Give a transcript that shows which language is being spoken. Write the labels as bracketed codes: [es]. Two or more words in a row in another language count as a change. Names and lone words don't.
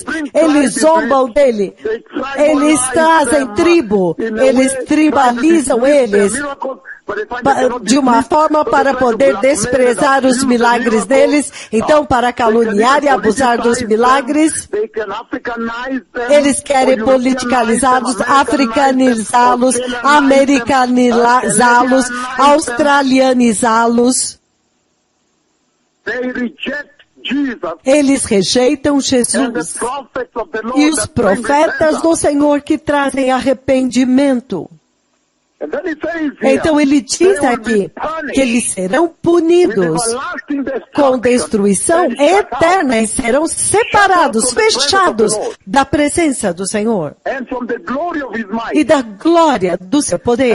[pt] Eles zombam dele. Eles trazem tribo. Eles tribalizam eles de uma forma para poder desprezar os milagres deles. Então, para caluniar e abusar dos milagres, eles querem politicalizá-los, africanizá-los, americanizá-los, australianizá-los. Eles rejeitam Jesus e os profetas do Senhor que trazem arrependimento. Então ele diz aqui que eles serão punidos com destruição eterna e serão separados, fechados da presença do Senhor e da glória do seu poder.